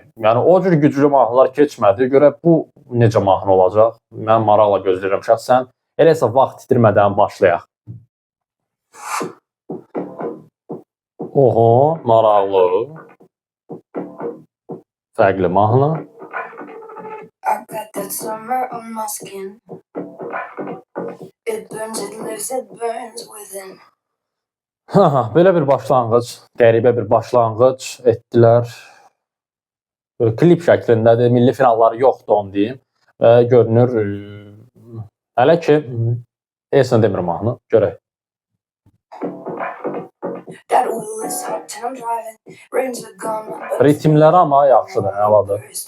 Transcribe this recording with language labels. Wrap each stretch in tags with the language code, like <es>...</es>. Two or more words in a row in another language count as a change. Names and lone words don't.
<az>Yəni o cür güclü mahnılar keçmədi. Görək bu necə mahnı olacaq. Mən maraqla gözləyirəm şəxsən. Eləsə vaxt itirmədən başlayaq. Oho, maraqlı. Fərqli mahnı.</az> <en>I got that summer on my skin. It burns, it lives, it burns within.</en> <az>Belə bir başlanğıc, qəribə bir başlanğıc etdilər. Klip şəklindədir, milli finalları yoxdur onu deyim. Və görünür, hələ ki, Esin demir mahnı, görək. Ritimləri amma yaxşıdır, həvadır.</az>